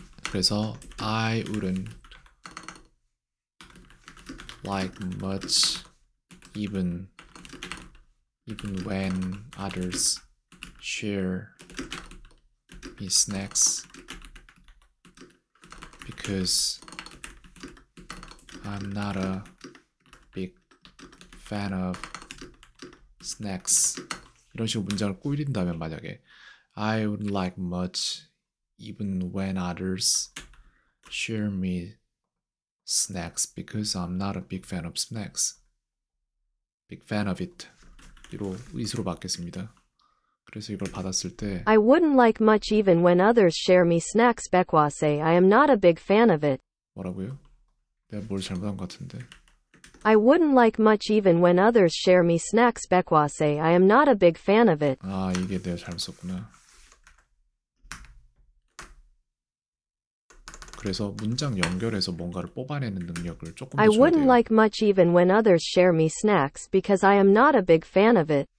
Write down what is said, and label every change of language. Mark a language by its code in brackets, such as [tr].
[en] 그래서 I wouldn't like much even when others share me snacks because I'm not a big fan of snacks. [ko] 이런 식으로 문장을 꾸린다면 만약에 [en] I wouldn't like much even when others share me snacks because I'm not a big fan of snacks. big fan of it. [ko] 이로 의수로 받겠습니다. 그래서 이걸 받았을 때 [en] I wouldn't like much even when others share me snacks. Bekwase, I am not a big fan of it. [ko] 뭐라고요? 내가 뭘 잘못한 것 같은데. I wouldn't like much even when others share me snacks. Bekwase, I am not a big fan of it. 아, 이게 내가 잘못 썼구나. 그래서 문장 연결해서 뭔가를 뽑아내는 능력을 조금 [en] I [ko] 더 줘야 [en] wouldn't [ko] 돼요. [en] like much even when others share me snacks because I am not a big fan of it.